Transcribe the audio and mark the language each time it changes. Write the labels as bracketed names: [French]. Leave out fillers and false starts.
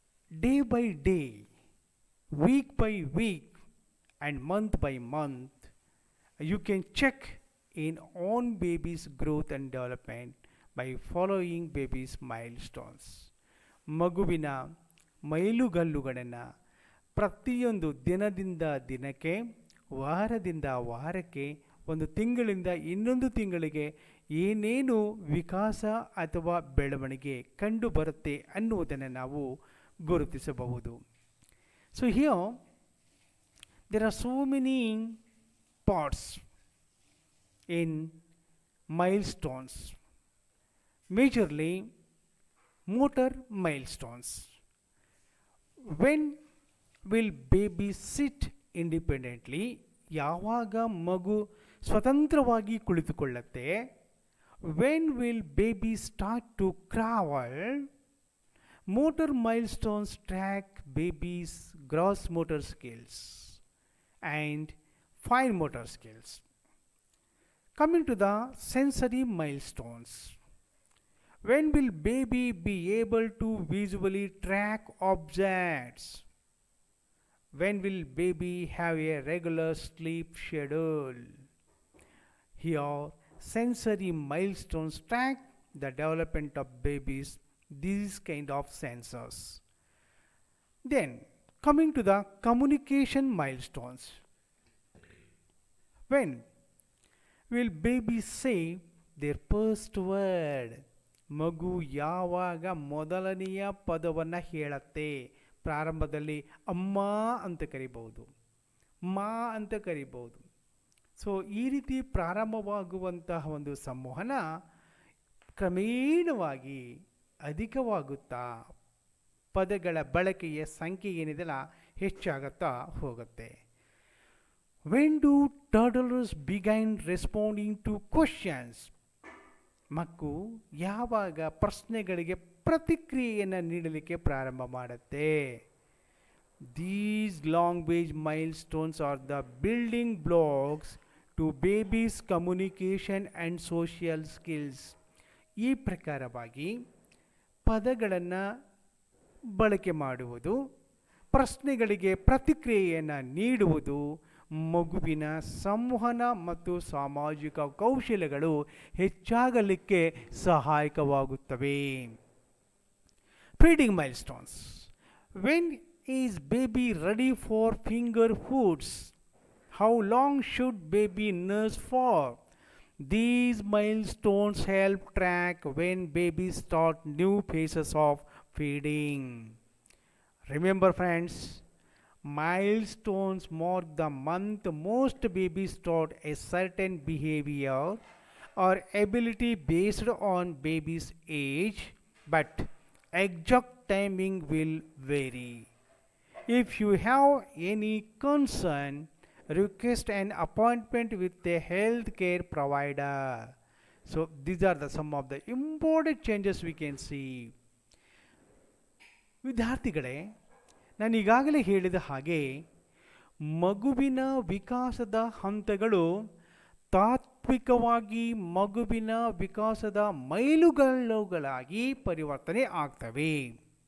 [English] Day by day, week by week, and month by month, you can check in on baby's growth and development by following baby's milestones. [Kannada] ಮಗುವಿನ ಮೈಲುಗಲ್ಲುಗಳನ್ನು ಪ್ರತಿಯೊಂದು ದಿನದಿಂದ ದಿನಕ್ಕೆ, ವಾರದಿಂದ ವಾರಕ್ಕೆ, ಒಂದು ತಿಂಗಳಿಂದ ಇನ್ನೊಂದು ತಿಂಗಳಿಗೆ ಏನೇನು ವಿಕಾಸ ಅಥವಾ ಬೆಳವಣಿಗೆ ಕಂಡು ಬರುತ್ತೆ ಅನ್ನುವುದನ್ನು ನಾವು ಗುರುತಿಸಬಹುದು. [English] So here there are so many parts in milestones, majorly motor milestones. When will baby sit independently? [Kannada] ಯಾವಾಗ ಮಗು ಸ್ವತಂತ್ರವಾಗಿ ಕುಳಿತುಕೊಳ್ಳುತ್ತೆ? [English] When will baby start to crawl? Motor milestones track baby's gross motor skills and fine motor skills. Coming to the sensory milestones. When will baby be able to visually track objects? When will baby have a regular sleep schedule? Here, sensory milestones track the development of babies, these kind of sensors. Then, coming to the communication milestones. When will baby say their first word? [Kannada] ಮಗು ಯಾವಾಗ ಮೊದಲನೆಯ ಪದವನ್ನು ಹೇಳತ್ತೆ? ಪ್ರಾರಂಭದಲ್ಲಿ ಅಮ್ಮ ಅಂತ ಕರಿಬಹುದು, ಮಾ ಅಂತ ಕರಿಬಹುದು. ಸೊ ಈ ರೀತಿ ಪ್ರಾರಂಭವಾಗುವಂತಹ ಒಂದು ಸಂವಹನ ಕ್ರಮೇಣವಾಗಿ ಅಧಿಕವಾಗುತ್ತಾ ಪದಗಳ ಬಳಕೆಯ ಸಂಖ್ಯೆ ಏನಿದೆಲ್ಲ ಹೆಚ್ಚಾಗುತ್ತಾ ಹೋಗುತ್ತೆ. [English] When do turtles begin responding to questions? [Kannada] ಮಕ್ಕಳು ಯಾವಾಗ ಪ್ರಶ್ನೆಗಳಿಗೆ ಪ್ರತಿಕ್ರಿಯೆಯನ್ನು ನೀಡಲಿಕ್ಕೆ ಪ್ರಾರಂಭ ಮಾಡುತ್ತೆ? [English] These language milestones are the building blocks to baby's communication and social skills. [Kannada] ಈ ಪ್ರಕಾರವಾಗಿ ಪದಗಳನ್ನು ಬಳಕೆ ಮಾಡುವುದು, ಪ್ರಶ್ನೆಗಳಿಗೆ ಪ್ರತಿಕ್ರಿಯೆಯನ್ನು ನೀಡುವುದು ಮಗುವಿನ ಸಂವಹನ ಮತ್ತು ಸಾಮಾಜಿಕ ಕೌಶಲ್ಯಗಳು ಹೆಚ್ಚಾಗಲಿಕ್ಕೆ ಸಹಾಯಕವಾಗುತ್ತವೆ. [English] Feeding milestones. When is baby ready for finger foods? How long should baby nurse for? These milestones help track when babies start new phases of feeding. Remember, friends, milestones mark the month most babies start a certain behavior or ability based on baby's age, but exact timing will vary. If you have any concern, request an appointment with a healthcare provider. So these are some of the important changes we can see. [Kannada] ವಿದ್ಯಾರ್ಥಿಗಳೇ, ನಾನು ಈಗಾಗಲೇ ಹೇಳಿದ ಹಾಗೆ ಮಗುವಿನ ವಿಕಾಸದ ಹಂತಗಳು ತಾತ್ವಿಕವಾಗಿ ಮಗುವಿನ ವಿಕಾಸದ ಮೈಲುಗಲ್ಲುಗಳಾಗಿ ಪರಿವರ್ತನೆ ಆಗ್ತವೆ.